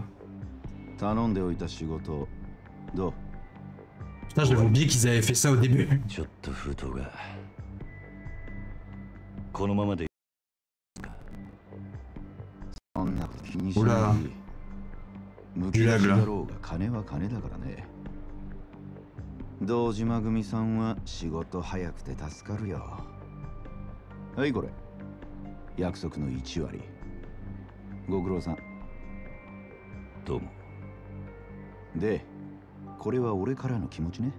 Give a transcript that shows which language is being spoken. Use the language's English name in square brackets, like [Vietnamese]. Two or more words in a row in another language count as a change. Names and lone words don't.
[French] Putain, j'avais oublié qu'ils avaient fait ça au début. Oula. Du lag là. [Japanese] 堂島組さんは仕事早くて助かるよ。はいこれ約束の1割。ご苦労さん。どうも。でこれは俺からの気持ちね。